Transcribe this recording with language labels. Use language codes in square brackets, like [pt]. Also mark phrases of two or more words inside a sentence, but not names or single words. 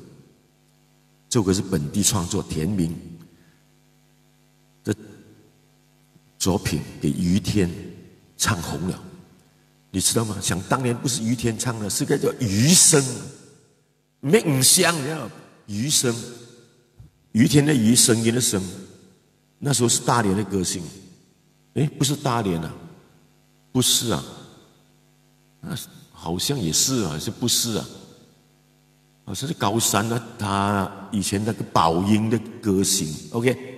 [zh] 這首歌是本地創作，田明的作品，給於天唱紅了。你知道嗎？想當年不是於天唱的，是個叫餘生，沒唔像，你知道？餘生，於天的餘，聲音的聲。那時候是大連的歌星，不是大連啊。不是啊，好像也是啊，还是不是啊？好像是高山啊，他以前那个宝音的歌星 ，OK。